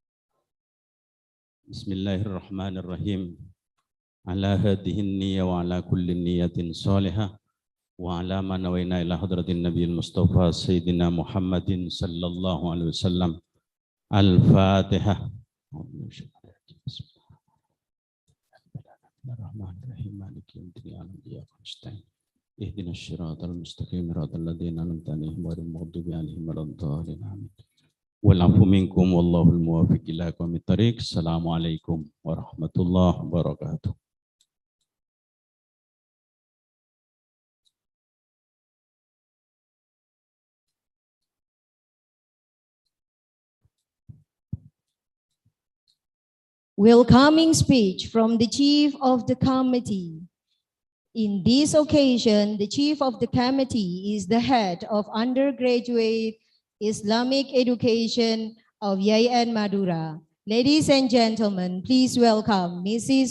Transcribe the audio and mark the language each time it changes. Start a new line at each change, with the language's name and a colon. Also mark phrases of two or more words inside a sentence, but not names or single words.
Arabic: بسم الله الرحمن الرحيم. على هذه النية وعلى كل نية صالحة وعلى ما نوينا إلى حضرة النبي المصطفى سيدنا محمد صلى الله عليه وسلم. Al-Fatihah. بسم الله الرحمن الرحيم. مالك يوم الدين. إياك نستعين. اهدنا الصراط المستقيم صراط الذين أنعمت عليهم غير المغضوب عليهم ولا الضالين. Amin. والعفو منكم والله الموفق إلى أقوم الطريق. السلام عليكم ورحمة الله وبركاته.
English: Welcoming speech from the Chief of the Committee. In this occasion, the Chief of the Committee is the head of undergraduate Islamic education of YIN Madura. Ladies and gentlemen, please welcome Mrs.